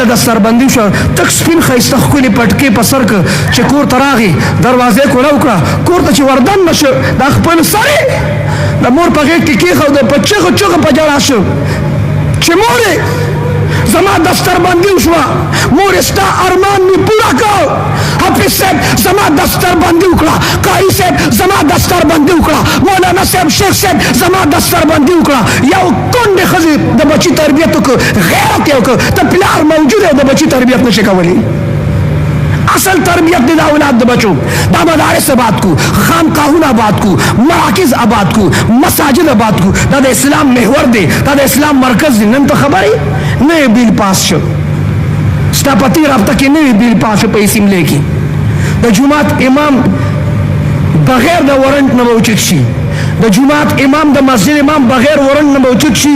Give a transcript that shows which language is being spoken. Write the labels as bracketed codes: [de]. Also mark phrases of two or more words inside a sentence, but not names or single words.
[ps] دستربندي شو تک سپین ښایسته ښکلې پټکې په سر که چې کور ته راغی، دروازې کوله وکړه، کور ته چې وردن نه شو دا خپل سړی د مور په غېږ کې کېښوده، په چغه چغه په ژړا شو چې مورې زما دستربندي وشوه، مورې ستا ارمان مې پوره کړ، حافظ صاحب زما دستربندي وکړه، قاري صاحب زما دستربندي وکړه، مولانا صاحب شیخ صاحب زما دستربندي وکړه. یو کونډې ښځې د بچي تربیت وکړه، غیرت یې وکړه. ته پلار موجود یې د بچي تربیت نشي کولی. اصل تربیت دی د اولاد د بچو. دا مدارس آباد کو، خانقاهونه آباد کو، مراکز آباد کو، مساجد آباد کو. دا د اسلام محور دی، دا د اسلام مرکز دی. نن ته خبرې نوی بیل پاس شو، ستا په تېر هفته کې نوی بیل پاس شو په اسمبلی کې. د جومات امام بغیر د ورنټ نه به اوچت شي، د جومات امام د مسجد امام بغیر ورنټ نه به اوچت شي.